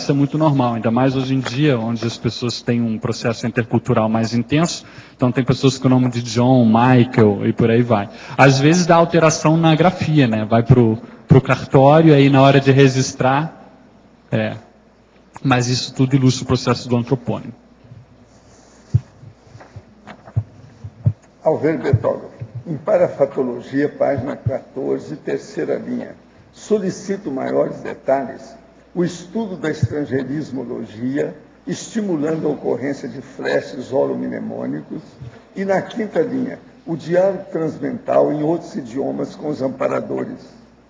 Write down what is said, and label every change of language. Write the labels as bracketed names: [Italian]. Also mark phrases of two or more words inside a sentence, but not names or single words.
[Portuguese] Isso é muito normal, ainda mais hoje em dia, onde as pessoas têm um processo intercultural mais intenso. Então, tem pessoas com o nome de John, Michael e por aí vai. Às vezes dá alteração na grafia, né? Vai para o cartório, aí na hora de registrar. Mas isso tudo ilustra o processo do antropônimo. Alver Betógrafo, em Parafatologia, página 14, terceira linha. Solicito maiores detalhes o estudo da estrangeirismologia, estimulando a ocorrência de flashes holomnemônicos, e na quinta linha, o diálogo transmental em outros idiomas com os amparadores.